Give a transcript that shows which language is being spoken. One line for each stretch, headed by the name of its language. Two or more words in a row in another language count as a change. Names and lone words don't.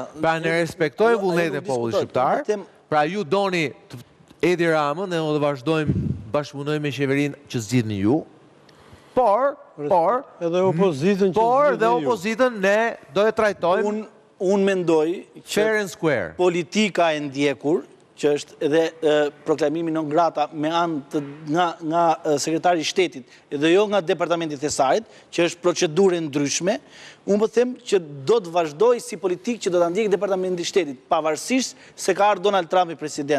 Albanian: Pra ne respektojmë vullnetin e popullit shqiptar. Pra ju doni Edi Ramën dhe ne do vazhdojmë bashkëpunojmë me qeverinë që zgjidhni ju. Por edhe opozitën që por zgjidhni dhe ju. opozitën ne do e trajtojmë Unë mendoj
English: fair and square.
Albanian: politika e ndjekur, që është edhe proklamimi
Latin: non grata
Albanian: me anë nga sekretari i shtetit dhe jo nga departamenti i Thesarit, që është procedurë ndryshme, unë po them që do të vazhdoj si politikë që do ta ndjekë departamenti i shtetit, pavarësisht se ka ardhur Donald Trump i president.